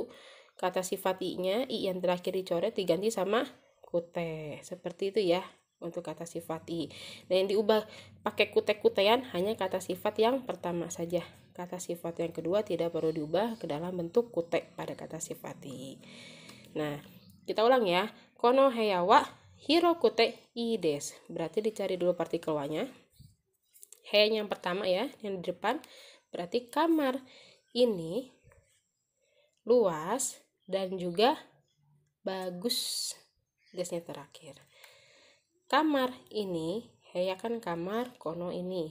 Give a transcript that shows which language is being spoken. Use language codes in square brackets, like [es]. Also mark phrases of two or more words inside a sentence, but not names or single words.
[id] Kata sifat i-nya, i yang terakhir dicoret diganti sama kute. Seperti itu ya untuk kata sifat i. Nah, yang diubah pakai kute-kutean hanya kata sifat yang pertama saja. Kata sifat yang kedua tidak perlu diubah ke dalam bentuk kute pada kata sifat i. Nah, kita ulang ya. [ja] この部屋は広くていいです. [id] Berarti dicari dulu partikel wa-nya. He yang pertama ya, yang di depan. Berarti kamar ini luas dan juga bagus. Desnya terakhir. Kamar ini, heya kan kamar, kono ini.